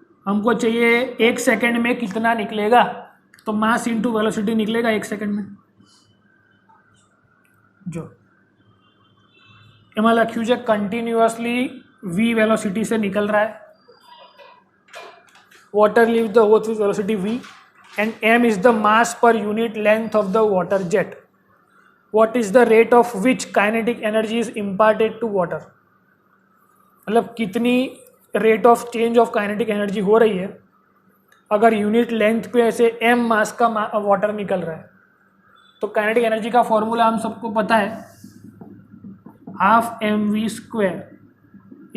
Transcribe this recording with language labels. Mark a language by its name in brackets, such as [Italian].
[Hindi] हमको चाहिए 1 सेकंड में कितना निकलेगा, तो मास इंटू वेलोसिटी निकलेगा 1 सेकंड में. जो [Gujarati] એમાં લખ્યું છે કન્ટિન્યુઅસલી v વેલોસિટી [Hindi] से निकल रहा है. [English] water leaves the hose with velocity v and m is the mass per unit length of the water jet. What is the rate of which kinetic energy is imparted to water? [Hindi] मतलब कितनी rate of change of kinetic energy हो रही है अगर unit length पे ऐसे m मास का water निकल रहा है. तो काइनेटिक एनर्जी का फॉर्मूला हम सबको पता है, हाफ mv².